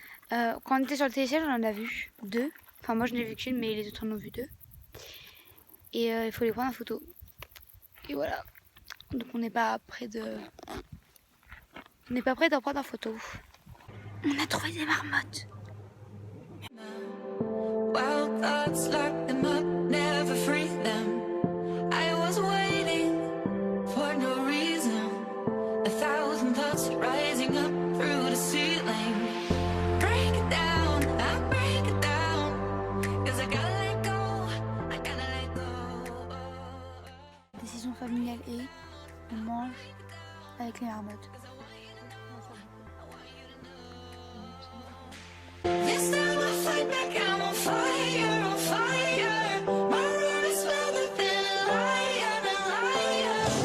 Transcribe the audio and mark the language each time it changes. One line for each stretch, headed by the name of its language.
French: Quand on était sur le télésiège, on en a vu 2. Enfin, moi je n'ai vu qu'une, mais les autres en ont vu 2. Et il faut les prendre en photo. Et voilà. Donc on n'est pas près d'en prendre en photo. On a trouvé des marmottes.
English: Wild thoughts lock them up, never free them. I was waiting for no reason. 1,000 thoughts rising up through the ceiling. Break it down, I break it down. 'Cause I gotta let go, I gotta let go.
French: Décision familiale et on mange avec les marmottes.
English: This time I fight back, I'm on fire, on fire. My road is smoother than a liar.